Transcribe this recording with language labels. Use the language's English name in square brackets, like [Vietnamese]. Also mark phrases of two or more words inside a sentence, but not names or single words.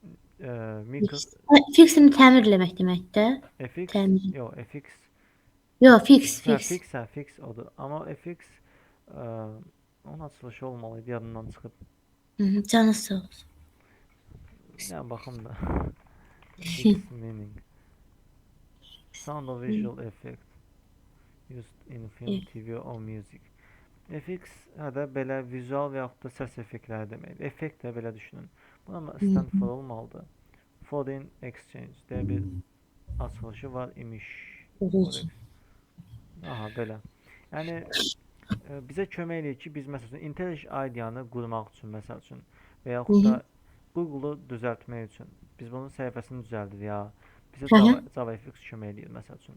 [Azerbaijani] Fixini təmir eləmək deməkdir. FX, Təmir. yox, FX. Yox, fix. Fix odur. Amma FX onun açılışı olmalıydı, yadımdan çıxıb. Canı sağ olsun. Yəni baxım da. [English] Fix meaning. Sound or visual effect used in film, TV or music. [Azerbaijani] FX də belə vizual və yaxud da səs effektləri deməkdir. Effekt də belə düşünün. Buna [English] stand for [Azerbaijani] olmalıdır. [English] Foreign exchange [Azerbaijani] deyə bir açılışı var imiş. Aha, belə. Yəni bizə kömək eləyir ki, biz məsəl üçün IntelliJ IDEA-nı qurmaq üçün, məsəl üçün, və yaxud da Google-u düzəltmək üçün, biz bunun səhifəsini düzəldir ya, bizə JavaFX kömək eləyir, məsəl üçün.